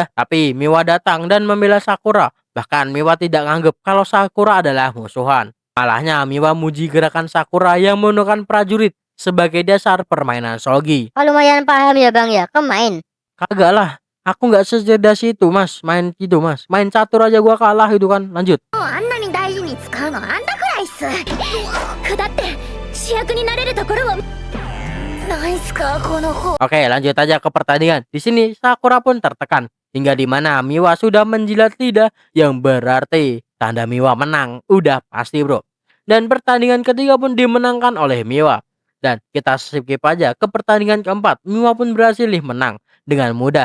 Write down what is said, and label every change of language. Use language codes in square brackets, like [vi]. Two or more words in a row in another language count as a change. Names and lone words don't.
[id] Tapi Miwa datang dan membela Sakura. Bahkan Miwa tidak nganggep kalau Sakura adalah musuhan. Malahnya Miwa muji gerakan Sakura yang menggunakan prajurit sebagai dasar permainan Sogi. Oh, lumayan paham ya bang ya, main. Kagak lah, aku nggak secerdas itu mas, main gitu mas. Main catur aja gua kalah itu kan, lanjut. [ja] あんなに大事に使うのあんたくらいっす。だって主役になれるところはなんすかこの方。 [id] Oke, lanjut aja ke pertandingan. Di sini Sakura pun tertekan hingga di mana Miwa sudah menjilat lidah yang berarti tanda Miwa menang. Udah pasti, bro. Dan pertandingan ketiga pun dimenangkan oleh Miwa. Dan kita skip aja ke pertandingan keempat. Miwa pun berhasil nih menang dengan mudah.